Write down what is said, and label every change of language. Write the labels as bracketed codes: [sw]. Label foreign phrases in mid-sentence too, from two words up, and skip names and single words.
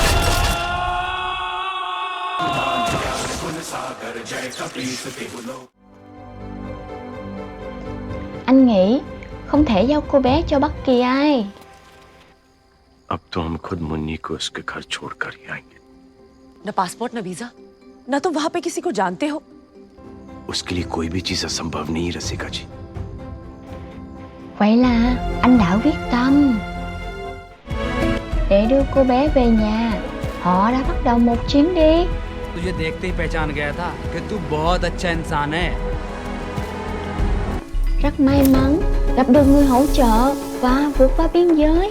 [vi] Anh nghĩ không thể giao cô bé cho bất kỳ ai. [hi] अब तो हम खुद मुन्नी को उसके घर छोड़कर ही आएंगे। न पासपोर्ट न वीजा, न तुम वहाँ पे किसी को जानते हो। उसके लिए कोई भी चीज असंभव नहीं रसिका जी। [vi] Vậy là anh đã quyết tâm để đưa cô bé về nhà. Họ đã bắt đầu một chuyến đi. [hi] तुझे देखते ही पहचान गया था कि तू बहुत अच्छा इंसान है। [vi] Rất may mắn gặp được người hỗ trợ và vượt qua biên giới.